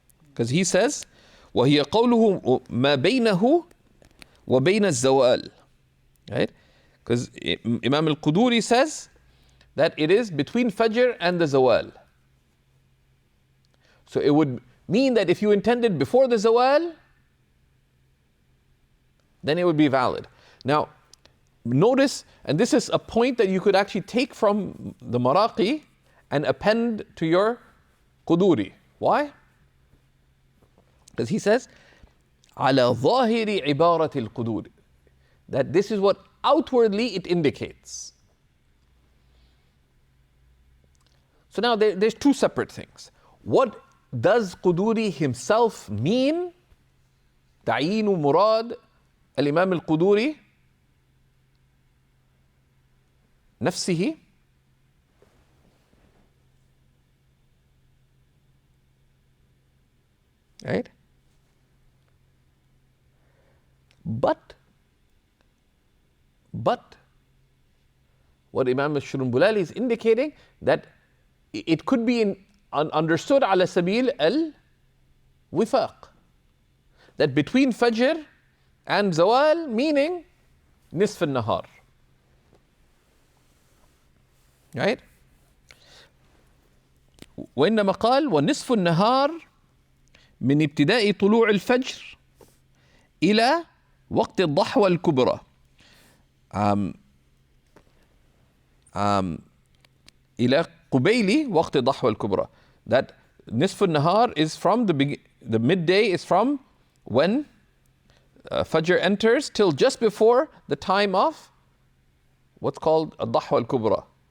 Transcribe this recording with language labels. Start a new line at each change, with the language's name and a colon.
English: Because he says,
Arabic: وَهِيَ قَوْلُهُ مَا بَيْنَهُ وَبَيْنَ الزَّوَالِ.
English: Right? Because Imam al-Quduri says that it is between Fajr and the Zawal. So it would mean that if you intended before the Zawal, then it would be valid. Now, notice, and this is a point that you could actually take from the Maraqi and append to your Quduri. Why? Because he says,
Arabic: على ظاهر عبارة القدور,
English: that this is what outwardly it indicates. So now there's two separate things. What does Quduri himself mean?
Arabic: تعيين مراد الإمام القدوري نفسه.
English: Right? But what Imam Shurunbulali is indicating, that it could be understood
Arabic: على سبيل الوفاق,
English: that between Fajr and Zawal, meaning نصف النهار. Right?
Arabic: وإنما قال ونصف النهار من ابتداء طلوع الفجر إلى وقت الضحوة الكبرى. إلى قبيل وقت الضحوة الكبرى.
English: That نصف النهار is from the midday is from when Fajr enters till just before the time of what's called الضحوة الكبرى.